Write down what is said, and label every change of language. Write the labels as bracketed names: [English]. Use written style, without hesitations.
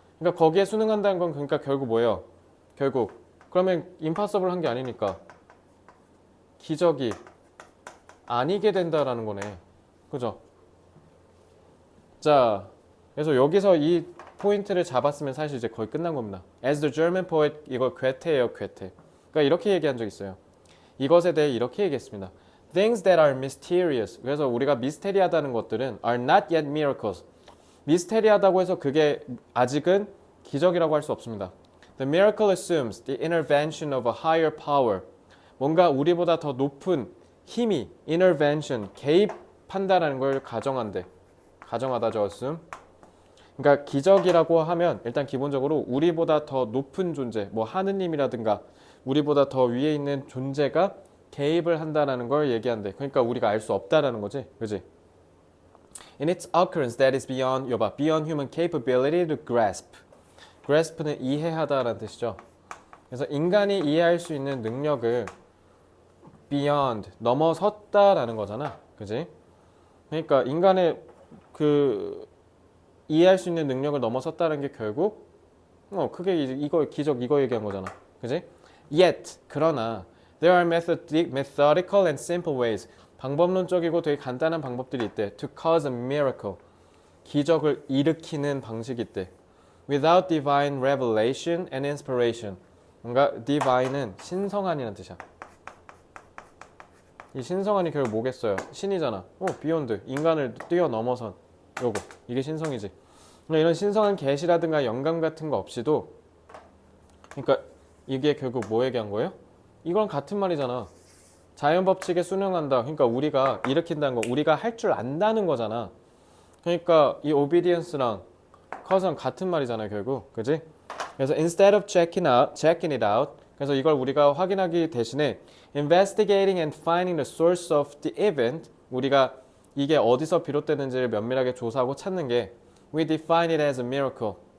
[Korean] 그러니까 거기에 순응한다는 건 그러니까 결국 뭐예요? 결국 그러면 impossible 한 게 아니니까 기적이 아니게 된다라는 거네. 그죠? 자, 그래서 여기서 이 포인트를 잡았으면 사실 이제 거의 끝난 겁니다. [English] As the German poet, [Korean] 이거 괴테예요, 괴테. 그러니까 이렇게 얘기한 적 있어요. 이것에 대해 이렇게 얘기했습니다. [English] Things that are mysterious. [Korean] 그래서 우리가 미스테리하다는 것들은 [English] are not yet miracles. [Korean] 미스테리하다고 해서 그게 아직은 기적이라고 할 수 없습니다. [English] The miracle assumes the intervention of a higher power. [Korean] 뭔가 우리보다 더 높은 힘이 intervention, 개입한다라는 걸 가정한대. 가정하다죠, assume. 그러니까 기적이라고 하면 일단 기본적으로 우리보다 더 높은 존재, 뭐 하느님이라든가 우리보다 더 위에 있는 존재가 개입을 한다는 걸 얘기한대. 그러니까 우리가 알 수 없다라는 거지, 그지? [English] In its occurrence that is beyond, 여봐, beyond human capability to grasp. [Korean] grasp는 이해하다라는 뜻이죠. 그래서 인간이 이해할 수 있는 능력을 beyond, 넘어섰다라는 거잖아, 그지? 그러니까 인간의 이해할 수 있는 능력을 넘어섰다는 게 결국 그게 이거 기적 이거 얘기한 거잖아, 그지? [English] Yet [Korean] 그러나 [English] there are methodical and simple ways, [Korean] 방법론적이고 되게 간단한 방법들이 있대. [English] To cause a miracle, [Korean] 기적을 일으키는 방식이 있대. [English] Without divine revelation and inspiration, [Korean] 뭔가 divine은 신성한이라는 뜻이야. 이 신성한이 결국 뭐겠어요? 신이잖아. beyond, 인간을 뛰어넘어선 요거, 이게 신성이지. 그러니까 이런 신성한 계시라든가 영감 같은 거 없이도, 그러니까 이게 결국 뭐 얘기한 거예요? 이건 같은 말이잖아. 자연 법칙에 순응한다. 그러니까 우리가 일으킨다는 거, 우리가 할 줄 안다는 거잖아. 그러니까 이 obedience랑 cause랑 같은 말이잖아요, 결국. 그지? [English] 그래서 instead of checking it out, [Korean] 그래서 이걸 우리가 확인하기 대신에 [English] investigating and finding the source of the event, [Korean] 우리가 이게 어디서 비롯되는지를 면밀하게 조사하고 찾는 게 [English] we define it as a miracle.